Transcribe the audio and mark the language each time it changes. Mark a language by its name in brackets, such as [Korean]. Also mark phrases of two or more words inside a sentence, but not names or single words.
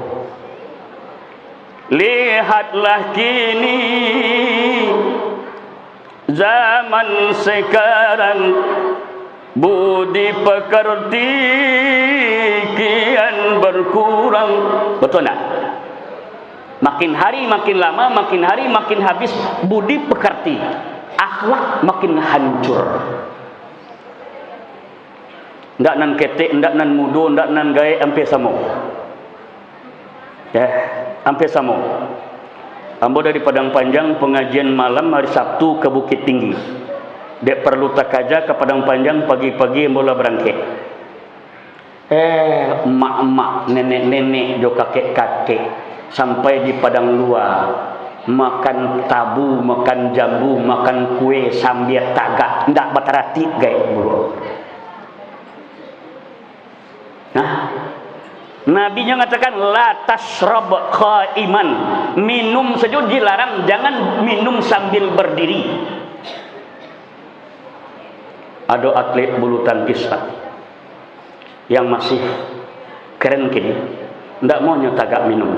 [Indonesian] Lihatlah kini zaman sekarang, budi pekerti kian berkurang. Betul tak? Makin hari makin lama, makin hari makin habis budi pekerti, akhlak makin hancur. [Minangkabau] Ndak nan ketik, ndak nan mudo, ndak nan gaib ampe samo. Ya, ampe samo. Ambo dari Padang Panjang pengajian malam hari Sabtu ke Bukit Tinggi. Dek perlu tak aja ke Padang Panjang pagi-pagi mula berangkat. Emak-emak, nenek-nenek, jo kakek-kakek sampai di padang luar makan tabu, makan jambu, makan kue sambil tagak, ndak batarati gaib bulu. [Indonesian] Nah, Nabi-Nya mengatakan [Arabic] لا تشرب قائما, [Indonesian] minum saja dilarang, jangan minum sambil berdiri. Ada atlet bulu tangkis yang masih keren kini, ndak mau tagak minum.